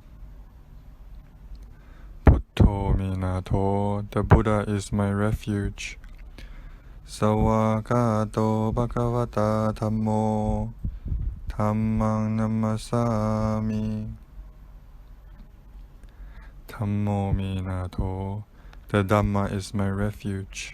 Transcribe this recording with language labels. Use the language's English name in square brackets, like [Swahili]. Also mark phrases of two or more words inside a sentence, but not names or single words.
[Pali] Buddho Minato, [English] the Buddha is my refuge. [Pali] Sawakato Bhagavata Dhammo, Dhammang Namasami. Dhammo Minato, [English] the Dhamma is my refuge.